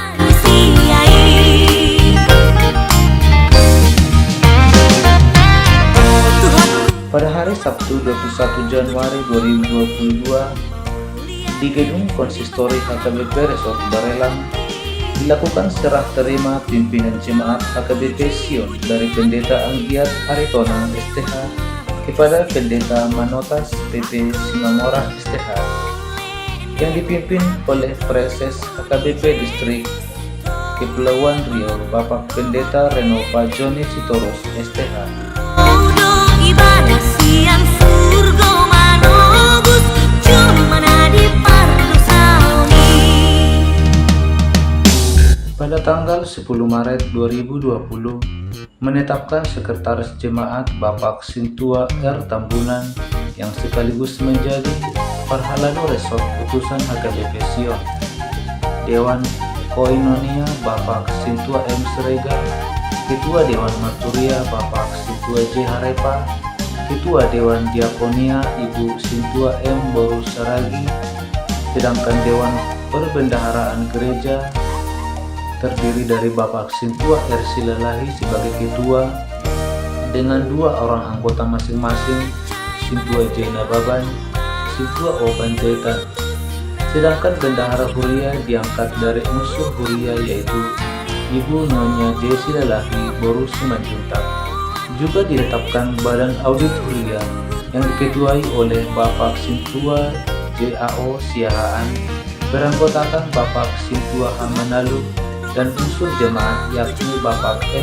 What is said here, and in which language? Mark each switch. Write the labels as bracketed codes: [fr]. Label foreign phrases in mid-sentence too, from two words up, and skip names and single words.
[id] Pada hari Sabtu 21 Januari 2022 di gedung konsistori HKBP Resort Barelang dilakukan serah terima pimpinan jemaat HKBP Sion dari Pendeta Anggiat Aritonang STH kepada Pendeta Manotas PP Simamora STH yang dipimpin oleh Preses HKBP Distrik Kepulauan Riau Bapak Pendeta Renova Joni Sitorus STH. Pada tanggal 10 Maret 2020 menetapkan Sekretaris Jemaat Bapak Sintua R. Tambunan yang sekaligus menjadi Parhalano Resort Utusan HKBP Sion. Dewan Koinonia Bapak Sintua M. Serega, Ketua Dewan Maturia Bapak Sintua J. Harepa, Ketua Dewan Diakonia Ibu Sintua M. Boru Saragi, sedangkan Dewan Perbendaharaan Gereja terdiri dari Bapak Sintua R. Silalahi sebagai ketua dengan 2 orang anggota masing-masing, Sintua J. Nababan, Sintua O. Panjaitan. Sedangkan bendahara Huria diangkat dari unsur Huria yaitu Ibu Nyonya J. Silalahi Boru Simanjuntak. Juga ditetapkan Badan Audit Huria yang diketuai oleh Bapak Sintua JAO Siahaan, beranggotakan Bapak Sintua Hamanalu, dan unsur jemaat yakni Bapak M.